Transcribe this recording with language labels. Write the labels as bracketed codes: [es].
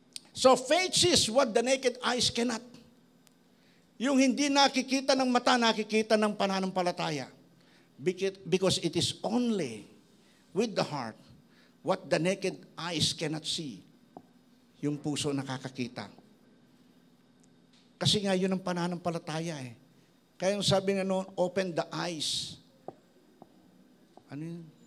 [en] So faith is what the naked eyes cannot. [tl] Yung hindi nakikita ng mata, nakikita ng pananampalataya. [en] Because it is only with the heart what the naked eyes cannot see. [tl] Yung puso nakakakita. Kasi nga yun ang pananampalataya eh. Kaya yung sabi nga noon, [en] open the eyes. [tl] Ano yun?